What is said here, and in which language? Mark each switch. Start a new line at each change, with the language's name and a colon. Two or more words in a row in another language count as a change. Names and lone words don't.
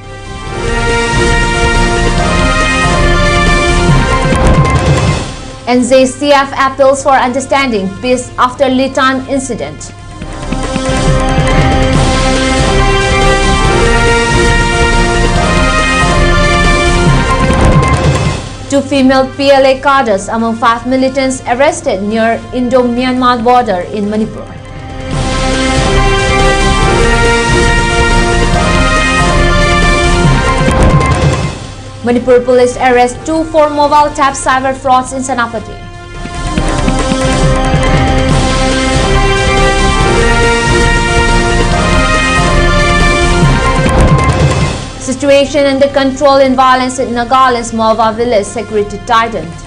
English: NJCF appeals for understanding peace after Litan incident. Two female PLA cadres among 5 militants arrested near Indo-Myanmar border in Manipur. Manipur police arrest 2 for mobile tap cyber frauds in Senapati. Situation under control in violence in Nagaland's Mova village, security tightened.